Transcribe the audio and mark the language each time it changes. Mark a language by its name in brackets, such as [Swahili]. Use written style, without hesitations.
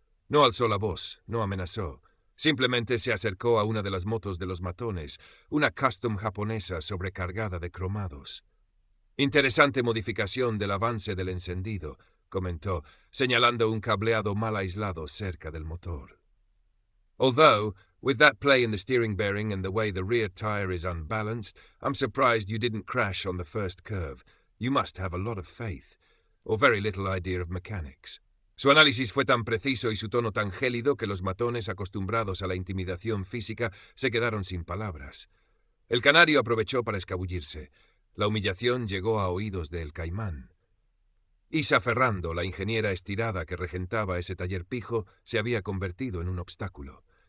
[Spanish] No alzó la voz, no amenazó. Simplemente se acercó a una de las motos de los matones, una custom japonesa sobrecargada de cromados. «Interesante modificación del avance del encendido», comentó, señalando un cableado mal aislado cerca del motor. [English] «Although», With that play in the steering bearing and the way the rear tire is unbalanced, I'm surprised you didn't crash on the first curve. You must have a lot of faith, or very little idea of mechanics. [Spanish] Su análisis fue tan preciso y su tono tan gélido que los matones, acostumbrados a la intimidación física, se quedaron sin palabras. El canario aprovechó para escabullirse. La humillación llegó a oídos del Caimán. Isa Ferrando, la ingeniera estirada que regentaba ese taller pijo, se había convertido en un obstáculo.